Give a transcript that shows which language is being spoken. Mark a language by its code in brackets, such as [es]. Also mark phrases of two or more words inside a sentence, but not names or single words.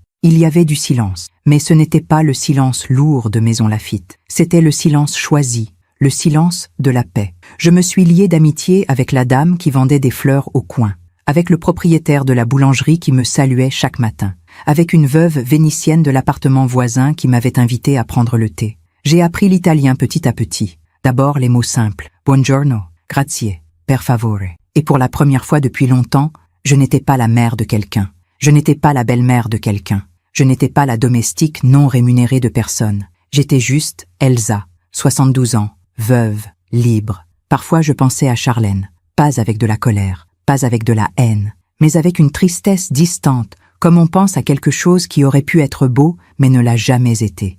[fr] Il y avait du silence, mais ce n'était pas le silence lourd de Maison Laffitte, c'était le silence choisi, le silence de la paix. Je me suis lié d'amitié avec la dame qui vendait des fleurs au coin, avec le propriétaire de la boulangerie qui me saluait chaque matin, avec une veuve vénitienne de l'appartement voisin qui m'avait invité à prendre le thé. J'ai appris l'italien petit à petit. D'abord les mots simples, [it] buongiorno, grazie, per favore. [fr] Et pour la première fois depuis longtemps, je n'étais pas la mère de quelqu'un. Je n'étais pas la belle-mère de quelqu'un. Je n'étais pas la domestique non rémunérée de personne. J'étais juste Elsa, 72 ans, veuve, libre. Parfois je pensais à Charlène, pas avec de la colère, pas avec de la haine, mais avec une tristesse distante, comme on pense à quelque chose qui aurait pu être beau, mais ne l'a jamais été.